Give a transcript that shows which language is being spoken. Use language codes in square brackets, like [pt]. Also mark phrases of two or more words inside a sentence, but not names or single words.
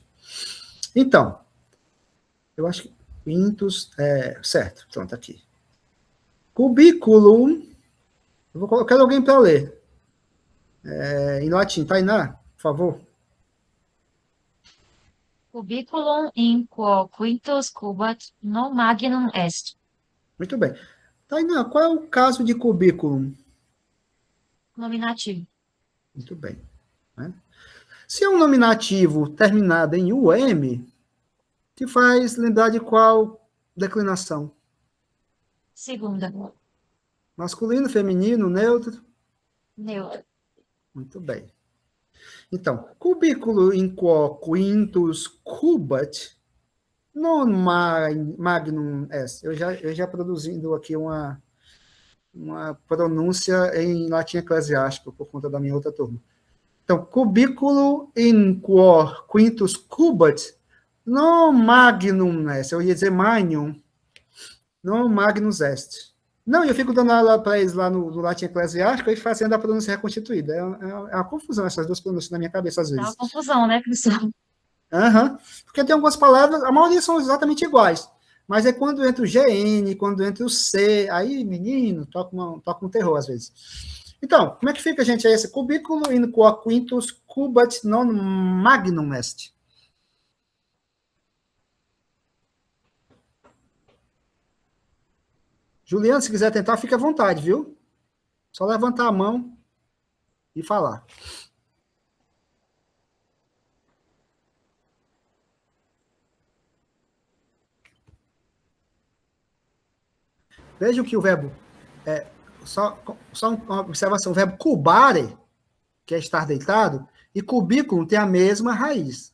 [pt] Então, eu acho que quintus, certo, pronto, aqui. Cubiculum, eu quero alguém para ler. Em latim, Tainá, por favor. [la] Cubiculum in quo quintus cubat non magnum est. [pt] Muito bem. Tainá, qual é o caso de cubículo? Nominativo. Muito bem. Né? Se é um nominativo terminado em UM, te faz lembrar de qual declinação? Segunda. Masculino, feminino, neutro? Neutro. Muito bem. Então, [la] cubículo in quo quintus cubat non magnum est. [pt] Eu já produzindo aqui uma pronúncia em latim eclesiástico, por conta da minha outra turma. Então, [la] cubículo in quo quintus cubat non magnum est. [pt] Eu ia dizer magnum, [la] non magnus est. [pt] Não, eu fico dando aula para eles lá no latim eclesiástico e fazendo a pronúncia reconstituída. É uma confusão essas duas pronúncias na minha cabeça, às vezes. Dá uma confusão, né, professor? Porque tem algumas palavras, a maioria são exatamente iguais, mas é quando entra o GN, quando entra o C, aí, menino, toca um terror às vezes. Então, como é que fica, gente, esse [la] cubículo in quo quintus cubat non magnum est? [pt] Juliano, se quiser tentar, fica à vontade, viu? Só levantar a mão e falar. Vejam que o verbo, só uma observação, o verbo cubare, que é estar deitado, e cubículo tem a mesma raiz.